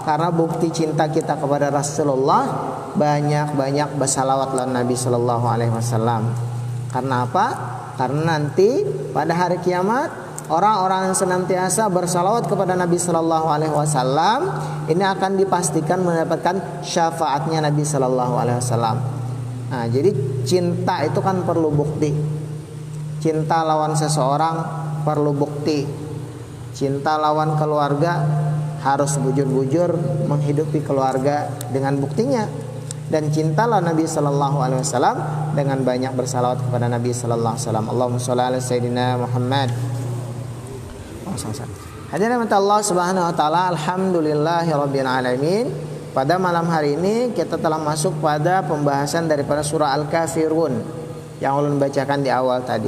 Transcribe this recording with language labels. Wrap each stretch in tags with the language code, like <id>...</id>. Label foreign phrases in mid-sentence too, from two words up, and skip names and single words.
<id>Karena bukti cinta kita kepada Rasulullah, banyak-banyak bersalawat lawan Nabi</id> <ar>صلى الله عليه وسلم.</ar> <id>Karena apa? Karena nanti pada hari kiamat orang-orang yang senantiasa bersalawat kepada Nabi</id> <ar>صلى الله عليه وسلم</ar> <id>ini akan dipastikan mendapatkan syafaatnya Nabi</id> <ar>صلى الله عليه وسلم.</ar> <id>Nah, jadi cinta itu kan perlu bukti. Cinta lawan seseorang perlu bukti. Cinta lawan keluarga harus bujur-bujur menghidupi keluarga dengan buktinya. Dan cintalah Nabi</id> <ar>صلى الله عليه وسلم</ar> <id>dengan banyak bersalawat kepada Nabi</id> <ar>صلى الله عليه وسلم. اللهم صل على سيدنا محمد. Hadirin الله سبحانه وتعالى, الحمد لله رب العالمين.</ar> <id>Pada malam hari ini kita telah masuk pada pembahasan daripada surah Al-Kafirun yang ulun bacakan di awal tadi.</id>